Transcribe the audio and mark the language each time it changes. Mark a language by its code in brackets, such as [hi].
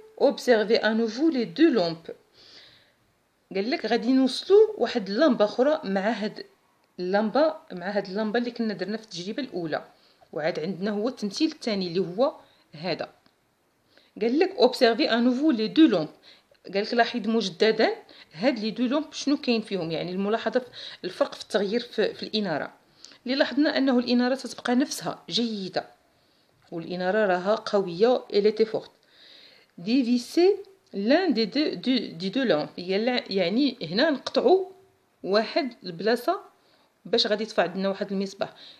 [fr] observez à nouveau les deux lampes. [ar] قال لك غادي نوصلوا واحد اللمبه اخرى مع هاد اللمبه اللي كنا درنا في التجربه الاولى، وعاد عندنا هو التمثيل الثاني اللي هو هذا. قال لك [fr] observez à nouveau les deux lampes. [ar] قال لك لاحظ مجددا هاد لي دو لومب شنو كاين فيهم، يعني الملاحظه الفرق في التغيير في الاناره. اللي لاحظنا انه الاناره تتبقى نفسها جيده والاناره راها قويه [fr] اليتي فورت. ديفيسي لان دي دو لامب، [ar] يعني هنا نقطعوا واحد البلاصه باش غادي يطفى عندنا واحد المصباح.